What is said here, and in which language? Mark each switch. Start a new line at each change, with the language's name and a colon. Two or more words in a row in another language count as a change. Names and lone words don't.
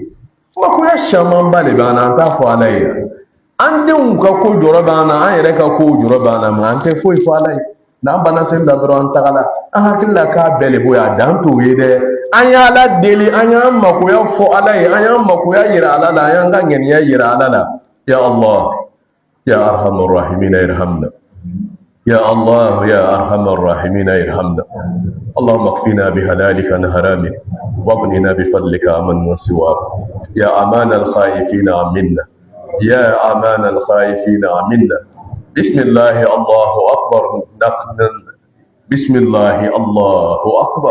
Bambara: Makoya camanba de b'an na, an t'a fɔ ala ye. An denw ka ko jɔrɔ b'an na, an yɛrɛ ka ko jɔrɔ b'an na, mais an tɛ foyi fɔ ala ye. N'an banna seli la dɔrɔn an tagala, an hakili la k'a bɛɛ de b'o ye, a dan t'o ye dɛ. An y'ala deli, an y'an makoya fɔ ala ye, an y'an makoya yira ala la, an y'an ka ŋaniya yira ala la.
Arabic: Ya Allah. يا أرحم الراحمين ارحمنا يا الله يا أرحم الراحمين ارحمنا اللهم اكفنا بهلالك عن حرامك واغننا بفضلك عمن سواك يا أمان الخائفين عمنا يا أمان الخائفين عمنا بسم الله الله أكبر بسم الله الله أكبر